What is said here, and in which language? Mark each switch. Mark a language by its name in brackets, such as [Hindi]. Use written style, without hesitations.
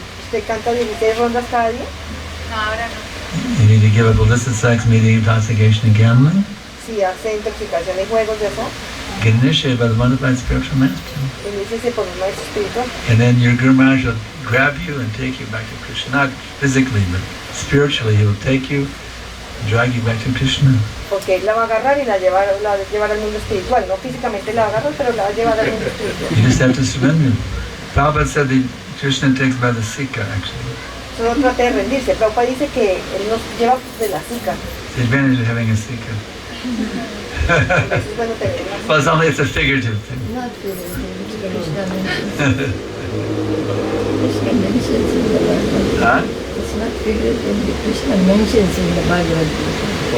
[Spanish] Usted canta 16 rondas cada día. No, ahora no. [English] You need to give up illicit sex, media, intoxication, and gambling. [Spanish] Si hace intoxicación y juegos de eso, [English] Get initiated by the wonderful spiritual master. [Spanish] iníciese por un maestro espiritual. [English] And then your Guru Maharaj will grab you and take you back to Krishna. Not physically, but spiritually, he will take you, drag you back to Krishna. [Spanish] Porque él la va a agarrar y la va a llevar al mundo espiritual. No físicamente la va a agarrar, pero la va a llevar al mundo espiritual. [English] You just have to surrender. Prabhupada said that Krishna takes by the Sikha, actually. [Spanish] Solo trate de rendirse. Prabhupada dice que él nos lleva de la zika. [English] It's the advantage of having a Sikha. [Spanish] Eso es bueno tener una [English] Well, it's a figurative thing. Not figurative. Krishna mentions. Krishna mentions in the Bhagavad Gita. Huh? It's not figurative. Krishna mentions in the Bhagavad Gita